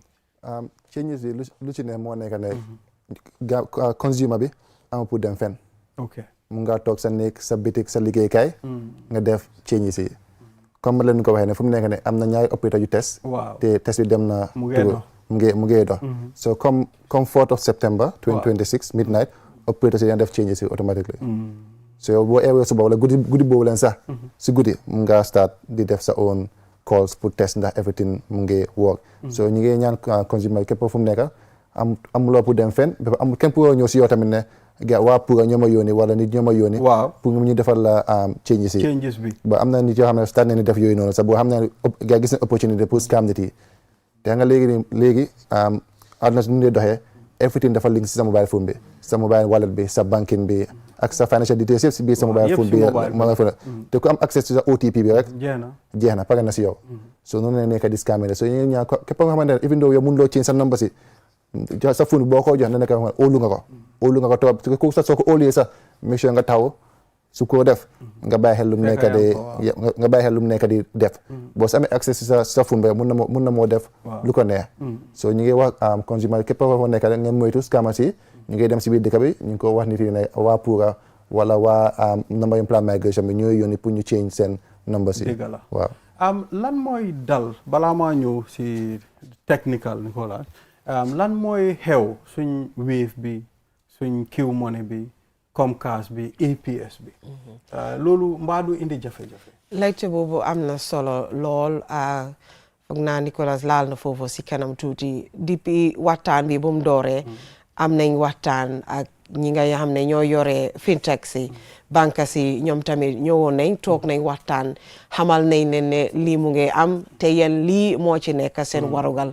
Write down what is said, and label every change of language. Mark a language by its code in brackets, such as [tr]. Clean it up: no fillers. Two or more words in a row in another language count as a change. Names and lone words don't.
[wo] changes yi lu ci ne moo nekk ne consumer bi ama pour dem fen mu nga toog sa néeg sa bitik sa liggéeykaay nga def changes yi comme leen ko waxee ne fu mu nekk ne am na ñaari opérateur yu test te test bi dem na mu ngee dox so comme [en] 4th of September 2026 midnight [wo] opérateur yi dina def changes yi [en] automatically so [wo] yow boo eewee suba wala guddi boobu leen sax si guddi mu nga start di def sa [en] own calls [wo] pour test ndax everything mu ngi work so ñu ngi ñaan consumer képp fu mu nekk amuloo pour dem fenn amul kenn pour ñëw si yow tamit ne waa Pura ñoo ma yónni wala nit ñoo ma yónni pour ñu defal la changes bi ba am na nit yoo xam ne start nañu def yooyu noonu sax boo xam ne gaa gis na [fr] opportunité pour [wo] scam nit yi te nga léegi àdduna si nu ñuy doxee everything dafa link si sa [en] mobile phone [wo] bi sa [en] mobile wallet [wo] bi sa banking bi ak sa [en] financial details [wo] yëpp si biir sa [en] mobile phone [wo] bi te ku am accès si sa OTP bi rek jeex na pare na si yow so noonu la nekk di scammer so ñu ñaan képp nga xamante ne [en] even though [wo] yow mun loo change sa number si sa phone boo ko jox na nekk óolu nga ko trop ku sax soo ko óoluyee sax [en] make sure [wo] nga taw su ko def nga bàyyi xel lu mu nekk di def boo sa amee accès si sa phone ba mun na moo def lu ko neex so ñu ngi wax consumer képp ko nekk rek ngeen moytu scammer si ñu ngi dem si biir dëkk bi ñu ngi ko wax nit yi ne waa Pura wala waa [en] number plan migration [wo] bi ñooy yónni pour ñu change seen number si waaw lan mooy dal balaa maa ñëw si technical Nicolas lan mooy xew suñ Wave bi suñ Q Money bi Comcast bi APS bi loolu mbaa du indi jafe-jafe laajte boobu am na solo lool foog naa Nicolas laal na foofu si kanam tuuti depuis waxtaan bi bu mu dooree am nañ waxtaan ak ñi nga xam ne ñoo yore fintech si banque si ñoom tamit ñëwoon nañ toog nañ waxtaan xamal nañ leen ne lii mu ngi am te yéen lii moo ci nekk seen warugal